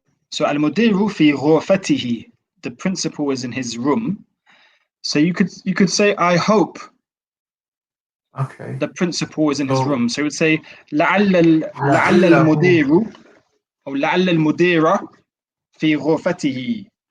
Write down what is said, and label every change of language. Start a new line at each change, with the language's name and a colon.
Arabic: So المدير في غرفته.
English: The principal is in his room. So you could say I hope Okay. the principal is in his So- room. So you would say لعل
Arabic: لعله. المدير أو لعل المدير في غرفته.